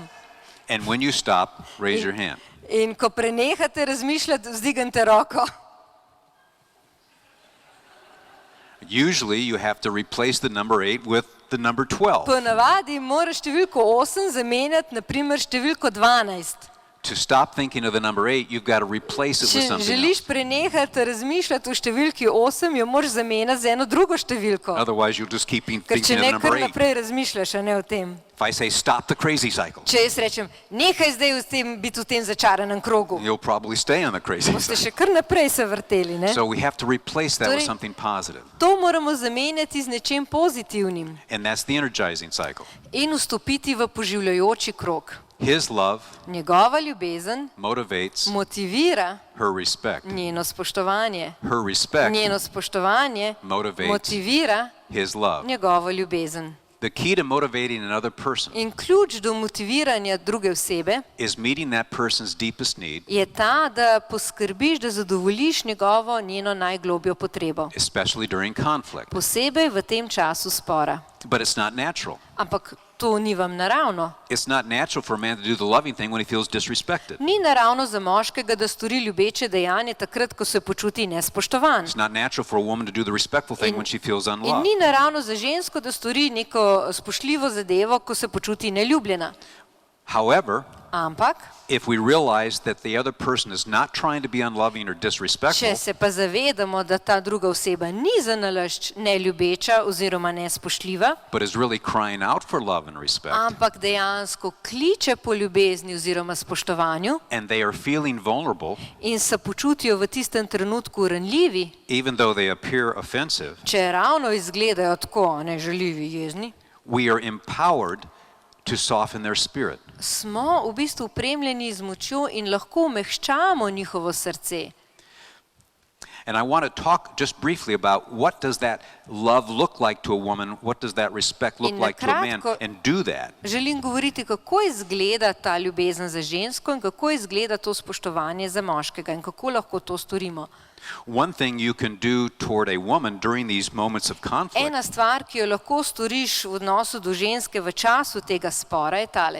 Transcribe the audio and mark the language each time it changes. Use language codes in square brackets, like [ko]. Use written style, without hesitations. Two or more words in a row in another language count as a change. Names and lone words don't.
[en] And when you stop, raise your hand. [sl] In ko prenehate razmišljati, vzdignite roko. [en] Usually you have to replace the number 8 with the number 12. [sl] Ponavadi moraš številko 8 zamenjati, na primer številko 12. [en] To stop thinking of the number 8, you've got to replace it with [sl] Če [en] something [sl] želiš [en] else. [sl] prenehati razmišljati o številki 8, jo moraš zamenjati z eno drugo številko. [en] Otherwise, you'll just keep [sl] Ker če [en] thinking of [sl] ne, [en] the number [sl] kar [en] 8. [sl] naprej razmišljaš, a ne o tem. [en] If I say stop the crazy cycle, [sl] Če jaz rečem, nehaj zdaj biti v tem začaranem krogu, [en] you'll probably stay on the crazy [sl] boste [en] cycle. [sl] še kar naprej se vrteli. Ne? [en] So we have to replace that with [sl] Torej- [en] something positive. [sl] To moramo zamenjati z nečem pozitivnim [en] And that's the energizing cycle. [sl] in vstopiti v poživljajoči krog. [en] His love [sl] Njegova ljubezen [en] motivates [sl] motivira [en] her respect. [sl] njeno spoštovanje. [en] Her respect [sl] Njeno spoštovanje [en] motivates [sl] motivira [en] his love. [sl] njegovo ljubezen. [en] The key to motivating another person [sl] In ključ do motiviranja druge osebe [en] is meeting that person's deepest need, [sl] je ta, da poskrbiš, da zadovoljiš njeno najglobjo potrebo. [en] especially during conflict. [sl] Posebej v tem času spora. [en] But it's not natural. [sl] Ampak to ni vam naravno. [en] It's not natural for a man to do the loving thing when he feels disrespected. [sl] Ni naravno za moškega, da stori ljubeče dejanje takrat, ko se počuti nespoštovan. [en] It's not natural for a woman to do the respectful thing when she feels [sl] In [en] unloved. [sl] ni naravno za žensko, da stori neko spoštljivo zadevo, ko se počuti neljubljena. [en] However, [sl] Ampak, [en] if we realize that the other person is not trying to be unloving or [sl] če [en] disrespectful, [sl] se pa zavedamo, da ta druga oseba ni zanalašč neljubeča oziroma nespoštljiva, [en] but is really crying out for love and respect, [sl] ampak dejansko kliče po ljubezni oziroma spoštovanju [en] and they are feeling vulnerable, [sl] in se počutijo v tistem trenutku ranljivi, [en] even though they appear offensive, [sl] če ravno izgledajo tako nežaljivi, jezni, [en] we are empowered to soften their spirit. [sl] smo v bistvu opremljeni z močjo in lahko umehčamo njihovo srce. [en] And I want to talk just briefly about what does that love look like to a woman, what does that respect look [sl] In na [en] like to a man, [sl] kratko- [en] and do that. [sl] Želim govoriti, kako izgleda ta ljubezen za žensko in kako izgleda to spoštovanje za moškega in kako lahko to storimo. [en] One thing you can do toward a woman during these moments of conflict [sl] Ena stvar, ki jo lahko storiš v odnosu do ženske v času tega spora, je tale.